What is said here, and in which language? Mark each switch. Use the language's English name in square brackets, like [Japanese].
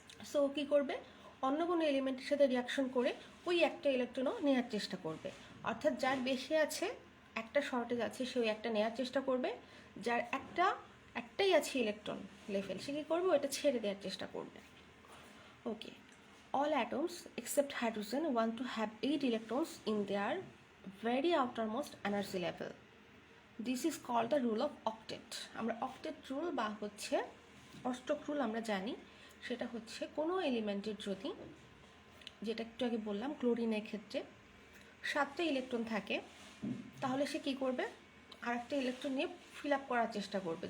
[Bangla] So ও কী করবে, অন্য কোনো এলিমেন্টের সাথে রিয়াকশন করে ওই একটা ইলেকট্রনও নেওয়ার চেষ্টা করবে। অর্থাৎ যার বেশি আছে, একটা শর্টেজ আছে, সে ওই একটা নেওয়ার চেষ্টা করবে, যার একটাই আছে ইলেকট্রন লেভেল, সে কী করবে, ওইটা ছেড়ে দেওয়ার চেষ্টা করবে। [English] Okay, all atoms except hydrogen want to have 8 electrons in their very outermost energy level. This is called the rule of octet. [Bangla] আমরা octet rule বা হচ্ছে অষ্টক রুল আমরা জানি, সেটা হচ্ছে কোনো এলিমেন্টের যদি, যেটা একটু আগে বললাম ক্লোরিনের ক্ষেত্রে 7টা ইলেকট্রন থাকে, তাহলে সে কী করবে, আর একটা ইলেকট্রন নিয়ে ফিল আপ করার চেষ্টা করবে।